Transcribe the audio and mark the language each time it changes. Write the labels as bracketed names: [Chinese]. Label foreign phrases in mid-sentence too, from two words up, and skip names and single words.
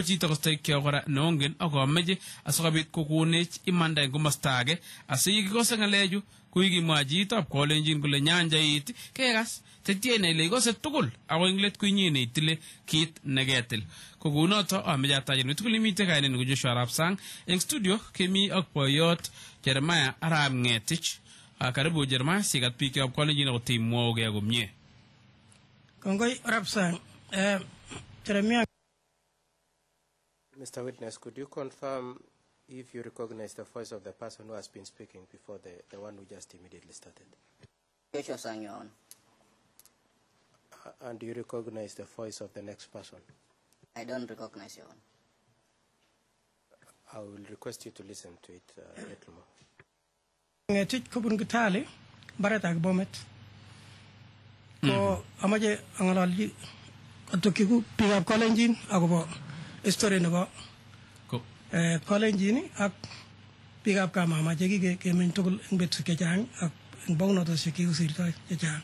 [Kalenjin] chito kostay kyogora nongen ako meje asokabit kokonech imanda eng komastake asiyikikose ngaleju kuikimwa chitab kolenjin kole nyanjait kekas tetiene ile ikose tugul ako ing let kuinyine itile kit neketil ko kunoto ameche atajen tugul imite kainen ko Joshua Arap Sang eng studio kemi ak boyot Jeremiah Arap Ngetich karibu Jeremiah sikat biik ab kolenjin ako timwoge komie Kongoi Arap Sang Jeremiah. [English] Mr. Witness, could you confirm if you recognize the voice of the person who has been speaking before the one who just immediately started? Joshua Sang, Your Honor. And do you recognize the voice of the next person? I don't recognize, Your Honor. I will request you to listen to it a little more. [Kalenjin] Ngetich kubun kitali barat ak bomet ko amaje angalalji atokiku pigap kolenjin akobo story nebo kolenjin ak pigap kamama jegi kemen tugul eng betu kechang ak eng bawnoto sikisirto kechang